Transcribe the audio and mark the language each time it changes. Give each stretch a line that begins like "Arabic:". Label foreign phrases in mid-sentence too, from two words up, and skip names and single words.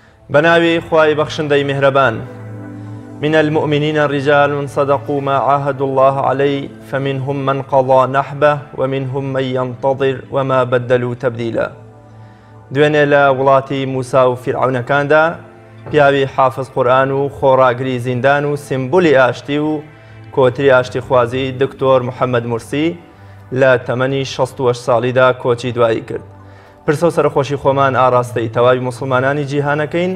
Central Kurdish: بناوي خواي بخشندي مهربان.
Arabic: من المؤمنين رجال صدقوا ما عاهدوا الله عليه فمنهم من قضى نحبه ومنهم من ينتظر وما بدلوا تبديلا.
Central Kurdish: دوێنێ لە وڵاتی موسا و فیرعونەکاندا پیاوی حافظ قورئان و خۆڕاگری زیندان و سیمبولی ئاشتی و کۆتری ئاشتی خوازی دکتۆر محەممەد مورسی لە تەمەنی 68 ساڵیدا کۆچی دوایی کرد. پرسە و سەرخۆشی خۆمان ئاراستەی تەواوی مسلمانانی جیهانەکەین.